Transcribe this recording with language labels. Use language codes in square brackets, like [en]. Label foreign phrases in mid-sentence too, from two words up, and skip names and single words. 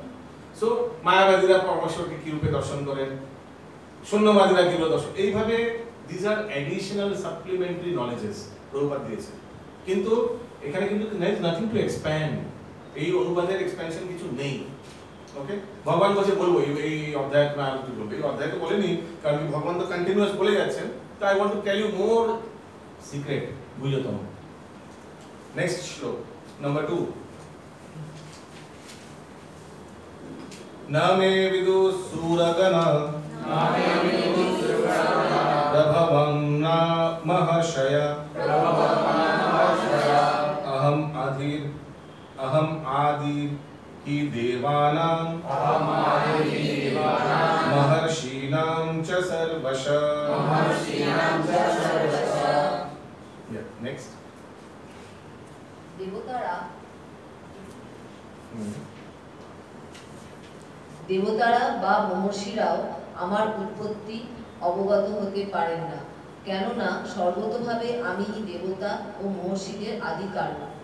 [bn] সো মায়াবাদীরা পরমেশ্বরকে কি রূপে দর্শন করেন, শূন্যবাদীরা কি রূপে দর্শন, এইভাবে [en] this are additional supplementary knowledges [bn] প্রভুপাদ দিয়েছে। কিন্তু এখানে কিন্তু [en] nothing to expand, [bn] এই অনুবাদের এক্সপ্যানশন কিছু নেই। ওকে, ভগবান বলছে বলবো এই অধ্যায় না আর কি বলবো, এই অধ্যায় তো বলেনি, কারণ ভগবান তো কন্টিনিউয়াস বলে যাচ্ছেন। তো [en] I want to tell you more secret, [bn] বুঝো তোমরা। নেক্সট শ্লোক নাম্বার 2। [sa] नामे विदु सुरगना प्रभवं ना महाशया अहम आदि ही देवानां महर्षीणां च सर्वशः। [bn] नेक्स्ट। দেবতারা বা মহর্ষিরাও আমার উৎপত্তি অবগত হতে পারেন না, কেননা সর্বতোভাবে আমিই দেবতা ও মহর্ষিদের আদি কারণ।